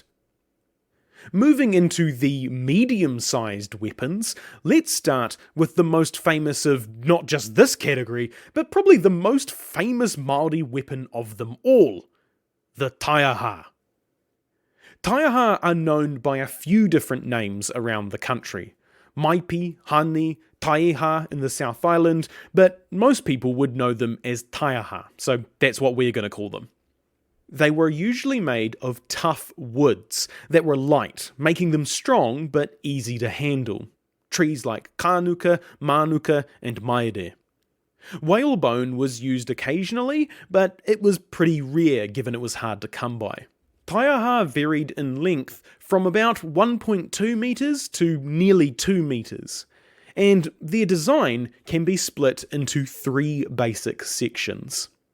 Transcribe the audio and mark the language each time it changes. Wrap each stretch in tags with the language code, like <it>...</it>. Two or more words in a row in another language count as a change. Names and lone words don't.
<en>Moving into the medium-sized weapons, let's start with the most famous of not just this category, but probably the most famous Māori weapon of them all, the taiaha. Taiaha are known by a few different names around the country. Maipi, Hani, taiaha in the South Island, but most people would know them as taiaha, so that's what we're going to call them. They were usually made of tough woods that were light, making them strong but easy to handle. Trees like kānuka, mānuka, and maere. Whalebone was used occasionally, but it was pretty rare given it was hard to come by. Taiaha varied in length from about 1.2 metres to nearly 2 metres, and their design can be split into 3 basic sections.</en>